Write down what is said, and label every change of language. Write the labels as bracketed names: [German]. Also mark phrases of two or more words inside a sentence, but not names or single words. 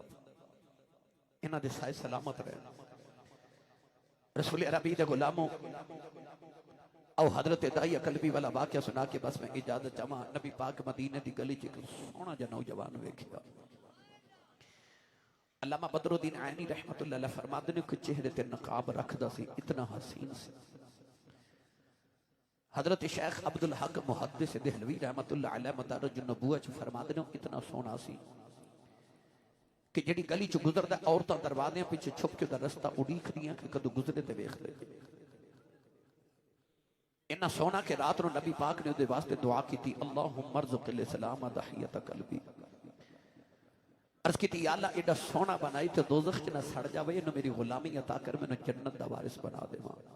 [Punjabi] انہاں دے سائے سلامت رہے رسول عربی دے غلاموں اور حضرت دحیہ کلبی والا واقعہ سنا کے بس میں اجازت چاہواں نبی پاک مدینے دی گلی چ ایک سوہنا جیہا نوجوان ویکھیا علامہ بدرالدین عینی [Arabic] رحمة الله عليه [Punjabi] فرماتے نے کہ چہرے تے نقاب رکھدا سی اتنا حسین سی حضرت شیخ عبدالحق محدث دہلوی [Arabic] رحمة الله عليه [Punjabi] مدارج نبوت چ فرماتے نے اتنا سوہنا سی کہ جیہڑی گلی چ گزردا عورتاں دروازے پیچھے چھپ کے دا رستہ اڈیکدیاں کہ کدوں گزرے تے ویکھ لے انّا سوہنا کے رات نوں نبی پاک نے اوہدے واسطے دعا کیتی [Arabic] اللهم ارزق الإسلام دحية كلبي [Punjabi] عرض کی اللہ ایڈا سوہنا بنائی تو دوزخ چ نہ سڑ جاوے انہوں میری غلامی عطا کر مینوں جنت دا وارث بنا دیوا